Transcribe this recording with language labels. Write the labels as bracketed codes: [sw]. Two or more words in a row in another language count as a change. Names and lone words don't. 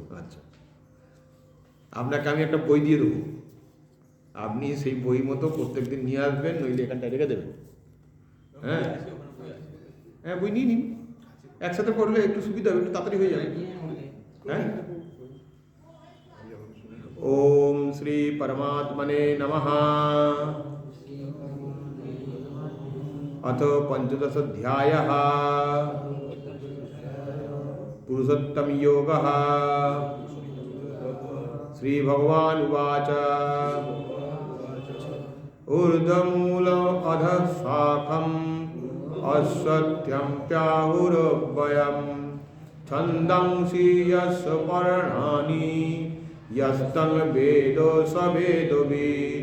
[bn] আচ্ছা, আপনাকে আমি একটা বই দিয়ে দেবো, আপনি সেই বই মতো প্রত্যেক দিন নিয়ে আসবেন, নইলে এখানটায় রেখে দেবেন। হ্যাঁ হ্যাঁ, বই নিয়ে নিন, একসাথে পড়লে একটু সুবিধা হবে, একটু তাড়াতাড়ি হয়ে যাবে। [sa] হ্যাঁ, ওম শ্রী পরমাত্মনে নমঃ। अथ पंचदशोऽध्यायः पुरुषोत्तम योगः। श्रीभगवानुवाच ऊर्ध्वमूलम् अधः शाखम् अश्वत्थं प्राहुरव्ययम् छन्दांसि यस्य पर्णानि यस्तं वेद स वेदवित्